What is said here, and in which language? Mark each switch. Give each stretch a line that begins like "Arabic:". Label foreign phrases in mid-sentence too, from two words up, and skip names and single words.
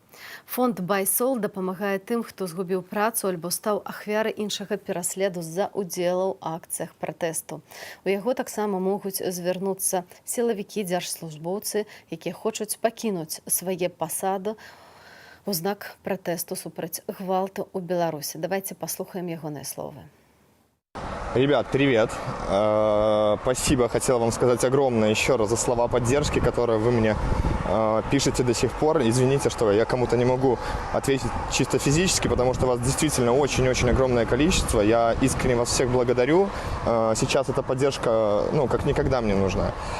Belarusian: Фонд «Байсол» дапамагае тым, хто згубіў працу альбо стаў ахвярай іншага пераследу з-за удзелу ў акцыях пратэсту. У яго таксама могуць звярнуцца сілавікі, дзяржслужбоўцы, якія хочуць пакінуць свае пасады ў знак пратэсту супраць гвалту ў Беларусі. Давайте паслухаем ягоныя словы.
Russian: Ребят, привет. Спасибо, хотел вам сказать огромное еще раз за слова поддержки, которые вы мне пишете до сих пор. Извините, что я кому-то не могу ответить чисто физически, потому что вас действительно очень-очень огромное количество. Я искренне вас всех благодарю. Сейчас эта поддержка, как никогда мне нужна.